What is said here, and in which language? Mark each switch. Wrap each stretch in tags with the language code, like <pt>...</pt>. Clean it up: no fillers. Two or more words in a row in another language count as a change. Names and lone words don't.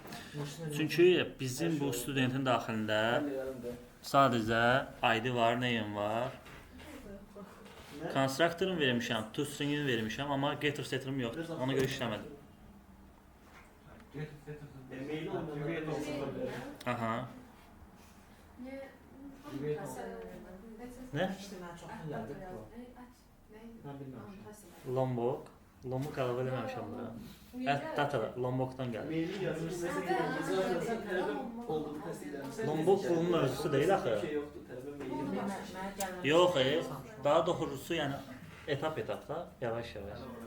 <az>Çünki bizim bu studentin daxilində sadəcə ID var, name var. Constructor'ın vermişəm, toString'in vermişəm, amma</az> <en>getter setter'ım</en> <az>yoxdur. Ona görə işləmədi. Maili olmayan Aha.</az> <tr>Ne? İşte ben çoktan geldim. Ben bilmiyorum.</tr> <az>Lombok. Lombok əlavə eləməmişəm bura. Data Lombokdan gəlir. maili yazmış mesela yazarsan tələbə olduğunu təsdiqlənir. Lombok bunun mövzusu deyil axı. Bir şey yoxdur, tələbə maili yazmış. Yox, daha doğrusu yəni etap-etapda, yavaş-yavaş.</az>